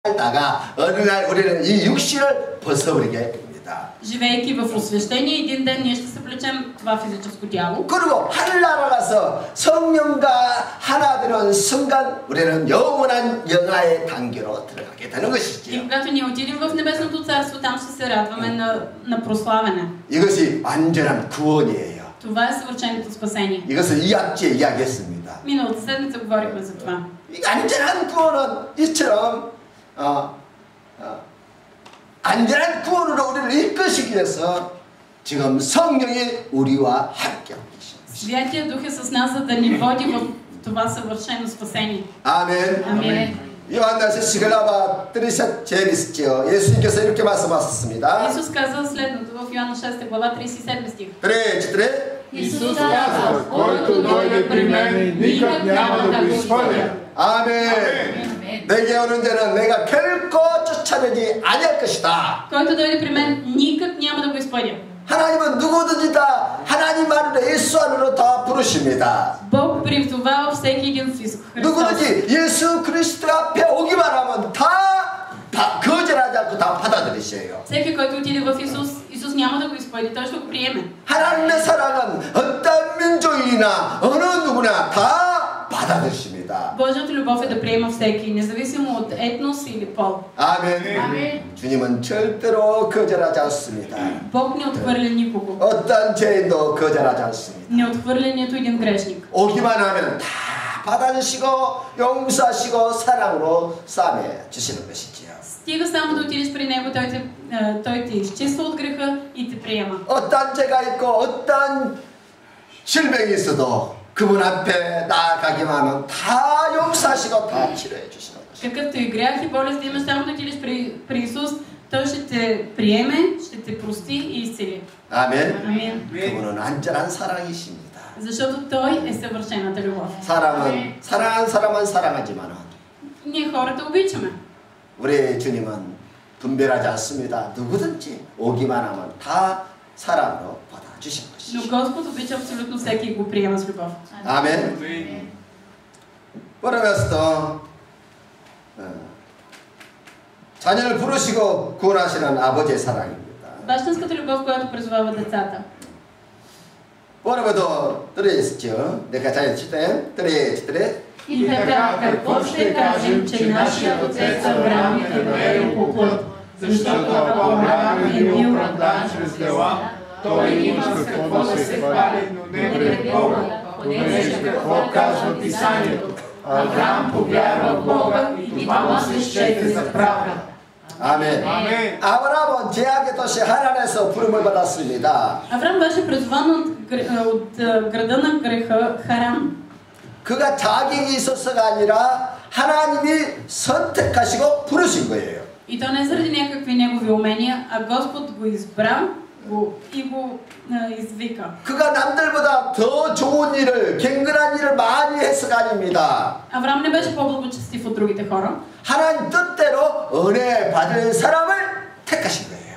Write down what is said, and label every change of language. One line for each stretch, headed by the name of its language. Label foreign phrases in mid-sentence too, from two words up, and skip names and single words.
Korean: 살다가 어느 날 우리는 이 육신을 벗어버리게 됩니다.
Bulgarian: Живейки в освещение, един ден ние ще съблечем това физическо тяло.
Korean: 그리고 하늘나라 가서 성령과 하나 되는 순간 우리는 영원한 영화의 단계로 들어가게 되는
Bulgarian: И
Korean: 것이지요.
Bulgarian: когато ние отидем в Небесното царство, там ще се радваме на прославяне.
Korean: 이것이 완전한 구원이에요.
Bulgarian: Това е съвършеното спасение.
Korean: 이것을 2학기에 이야기했습니다.
Bulgarian: Миналата седмица говорихме за това.
Korean: 이 안전한 구원은 이처럼 안전한 구원으로 우리를 이끄시기 위해서 지금 성령이 우리와 함께하고 계십니다.
Bulgarian: Святия Дух е с нас, за да ни води в това съвършено спасение.
Korean: 아멘.
Bulgarian: Амин.
Korean: 요한일서 시글라바 3 재밌죠. 예수님께서 이렇게 말씀하셨습니다.
Bulgarian: Исус казва следното в Йоанна 6 глава 37 стих. 3. Исус казва, който дойде при мен, никак няма да го изхвърля.
Korean: 아멘. 내게 오는 자는 내가 결코 쫓아내지 아니할 것이다.
Bulgarian: Който дойде при мен, никак няма да го изпъдя.
Korean: 하나님은 누구든지 다 하나님 안으로 예수 안으로 다 부르십니다.
Bulgarian: Бог призовава всеки един в Исус Христос.
Korean: 누구든지 예수 그리스도 앞에 오기만 하면 다 거절하지 않고 다 받아들이셔요.
Bulgarian: Всеки, който отиде в Исус, Исус няма да го изпъди, той ще го приеме.
Korean: 하나님의 사랑은 어떤 민족이나 어느 누구나 다 받아들이십니다.
Bulgarian: Божията любов е да приема всеки, независимо от етнос или пол.
Korean: 아멘. 주님은 절대로 거절하지 않습니다.
Bulgarian: Бог не отхвърля никого.
Korean: 어떤 죄인도 거절하지 않습니다.
Bulgarian: Не отхвърля нито един грешник.
Korean: 오기만 하면 다 받아주시고 용서하시고 사랑으로 싸매 주시는 것이지요.
Bulgarian: Стига само да отидеш при Него, Той те изчиства от греха и те приема.
Korean: 어떤 죄가 있고 어떤 질병이 있어도 그분 앞에 나아가기만 하면 다 용서하시고 다 치료해 주시는 것이죠.
Bulgarian: Какъвто и грях и болест да имаш, само да отидеш при Исус, Той ще те приеме, ще те прости и изцели.
Korean: 아멘.
Bulgarian: Амин.
Korean: 그분은 완전한 사랑이십니다.
Bulgarian: Защото Той е съвършената любов.
Korean: 사람은 사랑한 사람은 사랑하지만
Bulgarian: Ние хората обичаме.
Korean: 우리 주님은 분별하지 않습니다. 누구든지 오기만 하면 다 사랑으로 받아주신
Bulgarian: Но
Korean: 것이죠.
Bulgarian: Господ обича абсолютно всеки и го приема с любов.
Korean: 아멘. 그러면서 자녀를 부르시고 구원하시는 아버지의 사랑입니다.
Bulgarian: Бащинската любов, която призовава децата. първото тристио, нека чете, 3. И така, какво ще кажем, че нашият отец Авраам е верил по плът, защото ако Авраам е бил оправдан чрез дела, той има с какво да се хвали, но не пред Бога, понеже какво казва Писанието? Авраам повярва в Бога и това му се счете за правда.
Korean: 아멘. 아브라함은 제약의 도시 하란에서 부름을 받았습니다.
Bulgarian: Авраам беше призван от града на греха Харан.
Korean: 그가 자격이 있어서가 아니라 하나님이 선택하시고 부르신 거예요.
Bulgarian: И то не заради някакви негови умения, а Господ го избра и го извика.
Korean: 그가 남들보다 더 좋은 일을, 경건한 일을 많이 해서가 아닙니다.
Bulgarian: Авраам не беше по-благочестив от другите хора.
Korean: 하나님 뜻대로 은혜 받을 사람을 택하신 거예요.